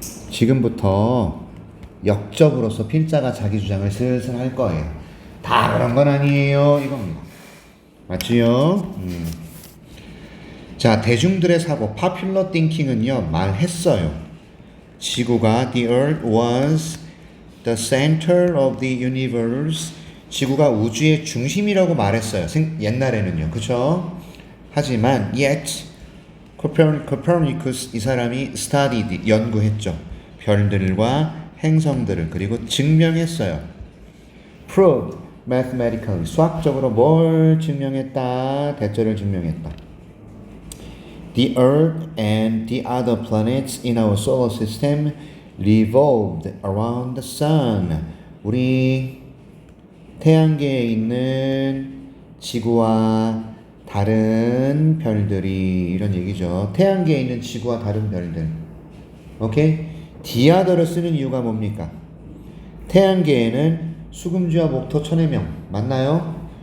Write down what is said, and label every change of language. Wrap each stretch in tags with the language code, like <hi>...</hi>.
<ko>지금부터 역접으로서 필자가 자기 주장을 슬슬 할 거예요. 다 그런 건 아니에요 이겁니다. 맞지요? 자, 대중들의 사고</ko> <en>popular thinking</en> <ko>은요 말했어요. 지구가</ko> <en>the earth was the center of the universe,</en> <ko>지구가 우주의 중심이라고 말했어요. 옛날에는요. 그쵸? 하지만</ko> <en>yet</en> <ko>Copernicus, 이 사람이</ko> <en>studied,</en> <ko>연구했죠. 별들과 행성들을. 그리고 증명했어요.</ko> <en>proved mathematically,</en> <ko>수학적으로 뭘 증명했다? 대절을 증명했다.</ko> <en>The Earth and the other planets in our solar system revolved around the sun.</en> <ko>우리 태양계에 있는 지구와 다른 별들이, 이런 얘기죠. 태양계에 있는 지구와 다른 별들. 오케이?</ko> <en>the other</en> <ko>를 쓰는 이유가 뭡니까? 태양계에는 수금주와 목토, 천해명 맞나요?</ko>